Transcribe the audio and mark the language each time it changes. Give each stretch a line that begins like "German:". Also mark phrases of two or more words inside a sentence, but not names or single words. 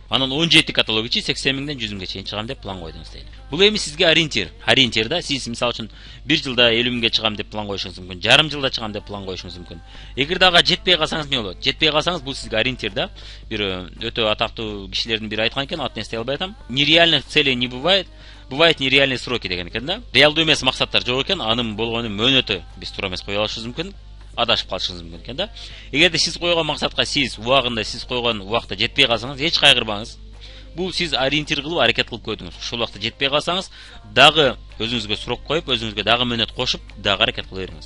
Kyrgyz: Анан 17 каталог ичи 80000ден 10000ге чейин чыгам деп план койдуңуз дейли. Бул эми сизге ориентир. Ориентир да, сиз мисалы үчүн 1 жылда 50000ге чыгам деп план коюшуңуз мүмкүн, жарым жылда чыгам деп план коюшуңуз мүмкүн. Эгерде ага жетпей калсаңыз эмне болот? Жетпей калсаңыз, бул сизге ориентир да. Бир өтө атактуу кишилердин бири айткан экен, атын эстей албай атам.
Russian: Нереальных целей не бывает. Бывает нереальные сроки
Kyrgyz: деген экен да. Реалдуу эмес максаттар жок экен, анын болгону мөөнөтү биз туура эмес кое алышыбыз мүмкүн. Адашып калышыңыз мүмкүн экен да. Эгерде сиз койгон максатка сиз убагында, сиз койгон убакта жетпей калсаңыз, эч кайгырбаңыз. Бул сиз ориентир кылып, аракет кылып көрдүңүз. Ушул убакта жетпей калсаңыз, дагы өзүңүзгө срок коюп, өзүңүзгө дагы мөөнөт кошуп, дагы аракет кыла бериңиз.